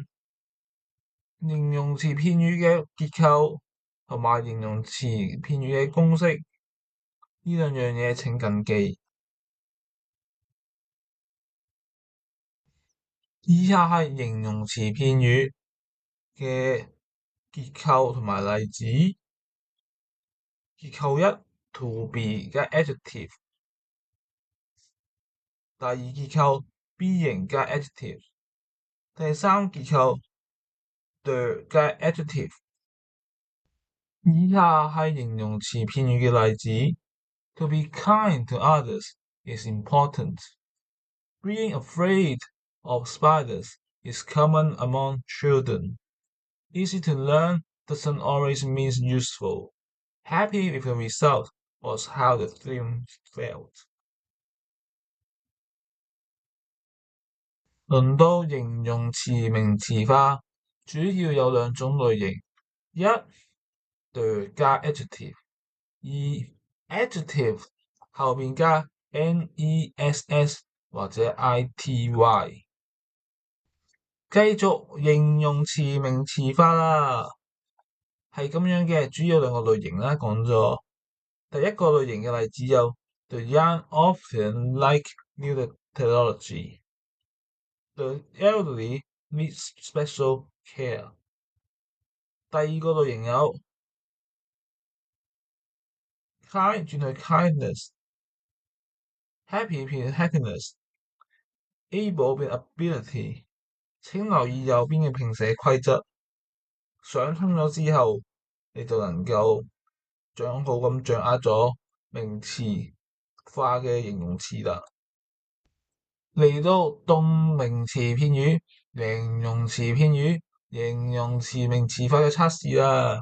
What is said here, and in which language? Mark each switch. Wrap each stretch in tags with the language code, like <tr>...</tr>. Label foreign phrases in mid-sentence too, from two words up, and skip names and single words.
<yue>形容詞片語嘅結構同埋形容詞片語嘅公式，呢兩樣嘢請緊記。以下係形容詞片語嘅結構同埋例子。結構一</yue> <en>to be</en> <yue>加 adjective。第二結構 being 加 adjective。第三結構 the 加 adjective。以下係形容詞片語嘅例子。</yue> <en>To be kind to others is important. Being afraid of spiders is common among children. Easy to learn doesn't always mean useful. Happy with the result was how the film felt.</en> <yue>輪到形容詞名詞化，主要有兩種類型：一 the 加 adjective， 二 adjective 後邊加 ness 或者 ity。繼續形容詞名詞化啦，係咁樣嘅，主要兩個類型啦，講咗。第一個類型嘅例子有</yue> <en>The young often like new technology. The elderly need special care.</en> <yue>第二個類型有 kind 轉去 kindness，happy 變 happiness，able 變 ability。請留意右邊嘅拼寫規則，想通咗之後，你就能夠好咁掌握咗名詞化嘅形容詞啦。嚟到動名詞片語、形容詞片語、形容詞名詞化嘅測試啦。</yue>